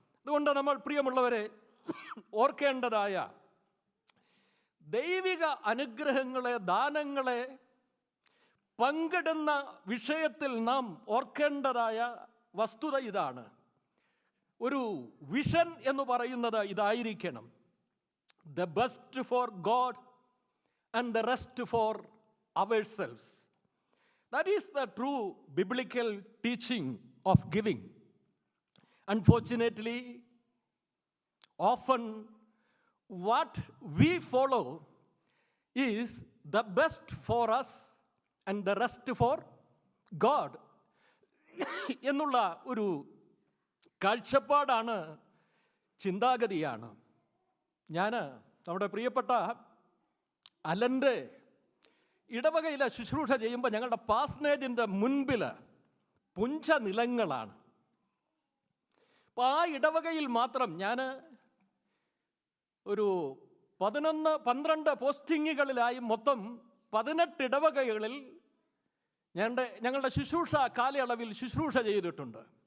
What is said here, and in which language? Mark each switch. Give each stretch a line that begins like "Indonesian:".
Malayalam: അതുകൊണ്ട് നമ്മൾ പ്രിയമുള്ളവരെ ഓർക്കേണ്ടതായ ദൈവിക അനുഗ്രഹങ്ങളെ, ദാനങ്ങളെ പങ്കിടുന്ന വിഷയത്തിൽ നാം ഓർക്കേണ്ടതായ വസ്തുത ഇതാണ്. ഒരു വിഷൻ എന്ന് പറയുന്നത് ഇതായിരിക്കണം:
English: The best for God and the rest for ourselves. That is the true biblical teaching of giving. Unfortunately, often what we follow is the best for us and the rest for God
Malayalam: എന്നുള്ള ഒരു കാഴ്ചപ്പാടാണ്, ചിന്താഗതിയാണ്. ഞാൻ നമ്മുടെ പ്രിയപ്പെട്ട അലൻ്റെ ഇടവകയിലെ ശുശ്രൂഷ ചെയ്യുമ്പോൾ ഞങ്ങളുടെ പാസ്നേജിൻ്റെ മുൻപിൽ പുഞ്ച നിലങ്ങളാണ്. അപ്പോൾ ആ ഇടവകയിൽ മാത്രം ഞാൻ ഒരു 11-12 പോസ്റ്റിങ്ങുകളിലായി മൊത്തം 18 ഇടവകകളിൽ ഞങ്ങളുടെ ശുശ്രൂഷ കാലയളവിൽ ശുശ്രൂഷ ചെയ്തിട്ടുണ്ട്.